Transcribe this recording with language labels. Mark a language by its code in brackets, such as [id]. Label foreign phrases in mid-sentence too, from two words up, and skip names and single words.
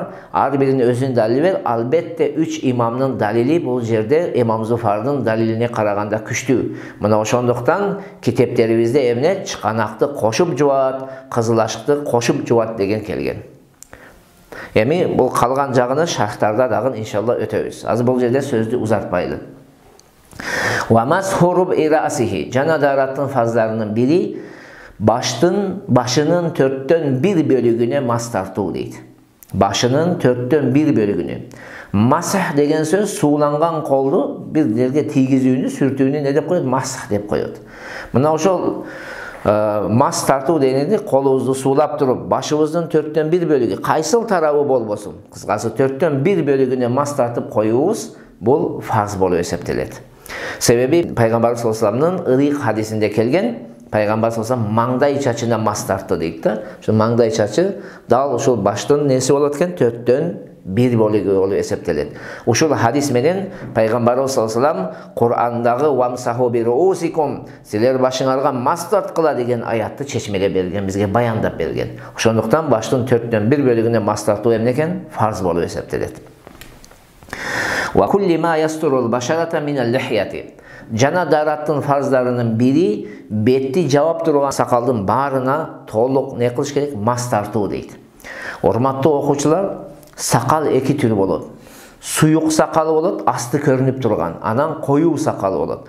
[ky] Ар биринин өзүнүн далили бар. Албетте 3 имамдын далили бул жерде имам Зуфардын далилине караганда күчтүү. Мына ошондуктан китептерибизде эмне? Чыканакты кошуп жуат, кызыл ашыкты кошуп жуат деген келген. Эми бул калган жагыны шархтарда дагы иншалла өтөбүз. Азыр бул жерде сөздү узартпайлы. [ar] ومسح ربع رأسه. [ky] Жана дараттын фарздарынын бири башынын 1/4 бөлүгүнө мас тартуу дейди. Башынын 1/4 бөлүгүнү. Масах деген сөз сууланган колду бир жерге тийгизүүнү, сүртүүнү ne деп koyuyor? Masah деп koyuyor. Mına ошол mas tartуу дегенде колубузду суулап туруп, башыбыздын 1/4 бөлүгү кайсыл тарабы болбосун, кыскасы 1/4 бөлүгүнө mas тартып коюубуз бул фарз болуп эсептелет. Себеби Пайгамбарыбыз [ar] صلى الله عليه وسلمдын [ky] ырык хадисинде келген, Пайгамбар [ar] صلى الله عليه وسلم [ky] маңдай чачына mas тартты дейт да. Ошо маңдай чачы дал ошол баштын неси болот экен? 1/4 бөлүгү болуп эсептелет. Ушул хадис менен Пайгамбарыбыз [ar] صلى الله عليه وسلم [ky] Кур'андагы [ar] وامسحوا برءوسكم, [ky] силер башыңарга mas тарткыла деген аятты чечмелеп берген, бизге баяндап берген. Ошондуктан баштын 1/4 бөлүгүнө mas тартуу эмне экен? Фарз болуп эсептелет. [ar] وكل ما يستر البشرة من اللحية. [ky] Жана дараттын фарздарынын бири бетти жаап турган сакалдын баарына толук не кылыш керек? Mas тартуу дейт. Урматтуу окуучулар, сакал эки түр болот. Суюк сакалы болот, асты көрүнүп турган. Анан коюу сакалы болот.